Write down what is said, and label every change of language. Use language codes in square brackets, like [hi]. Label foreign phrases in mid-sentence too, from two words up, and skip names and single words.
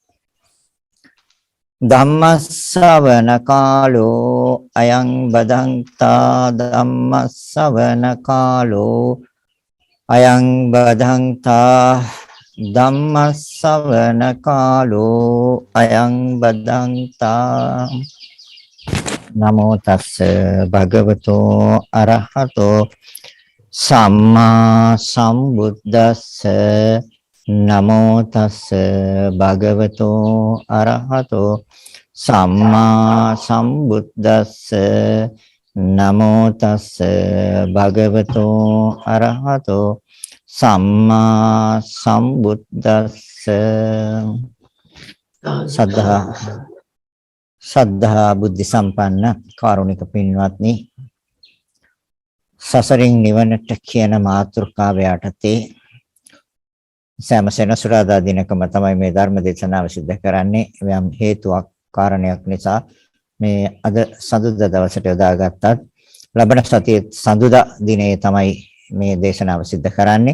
[pi] ධම්මස්සවන කාලෝ අයං බදන්තා ධම්මස්සවන කාලෝ අයං බදන්තා ධම්මස්සවන කාලෝ අයං බදන්තා නමෝ තස්ස භගවතෝ අරහතෝ සම්මා සම්බුද්දස්ස නමෝ තස්ස භගවතෝ අරහතෝ සම්මා සම්බුද්දස්ස නමෝ තස්ස භගවතෝ අරහතෝ සම්මා සම්බුද්දස්ස [si] සද්ධා බුද්ධ සම්පන්න කාරුණික පින්වත්නි, සසරින් නිවනට කියන මාතෘකාව යටතේ සෑම සෙනසුරාදා දිනකම තමයි මේ ධර්ම දේශනාව සිදු කරන්නේ. යම් හේතුවක් කාරණයක් නිසා මේ අද සඳුදා දවසට යොදාගත්තත් ලබන සතියේ සඳුදා දිනේ තමයි මේ දේශනාව සිදු කරන්නේ.